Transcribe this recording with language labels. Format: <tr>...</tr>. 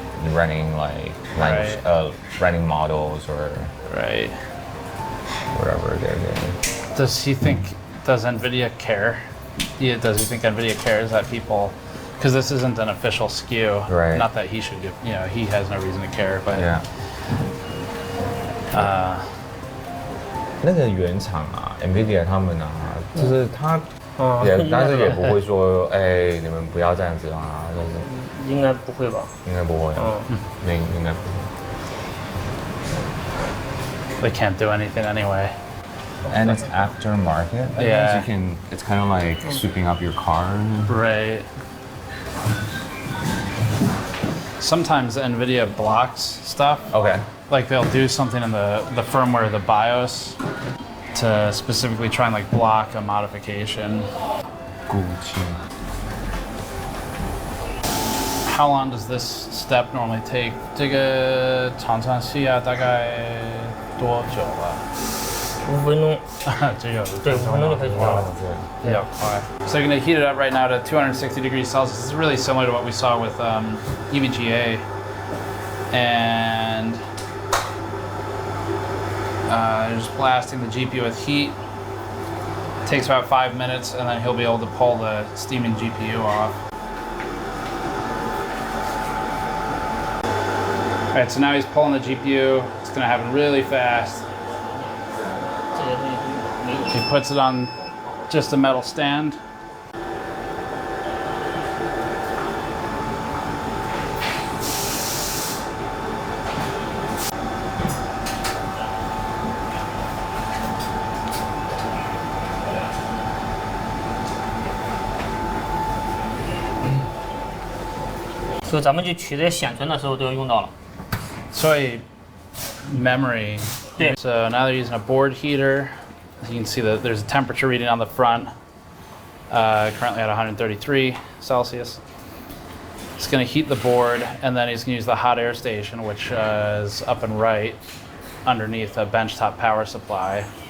<en>Running like language, running models or whatever they're doing. Does NVIDIA care? Yeah, does he think NVIDIA cares that people? Because this isn't an official SKU. Right. Not that he should give, he has no reason to care, but. Yeah.</en> <zh>那个原厂啊 ，NVIDIA 他们啊，就是他但是也不会说，哎，你们不要这样子啊，就是。应该不会吧？应该不会。应该不会。</zh> <en>They can't do anything anyway. And it's aftermarket. Yeah. It's kind of like sweeping up your car. Right. Sometimes NVIDIA blocks stuff. Okay. Like they'll do something in the firmware, the BIOS, to specifically try and like block a modification. How long does this step normally take?</en> <zh>这个常常需要大概多久了？5分钟。这个对，5分钟就可以做了。比较快。</zh> <en>So they're going to heat it up right now to 260 degrees Celsius. This is really similar to what we saw with EVGA. And they're just blasting the GPU with heat. It takes about 5 minutes, and then he'll be able to pull the steaming GPU off. All right, so now he's pulling the GPU. It's going to happen really fast. He puts it on just a metal stand.</en> <zh>So 咱们去取这些显存的时候都要用到了。所以 memory.</zh> <en>So now they're using a board heater. You can see that there's a temperature reading on the front, currently at 133 Celsius. It's going to heat the board, and then he's going to use the hot air station, which is up and right underneath a benchtop power supply.</en>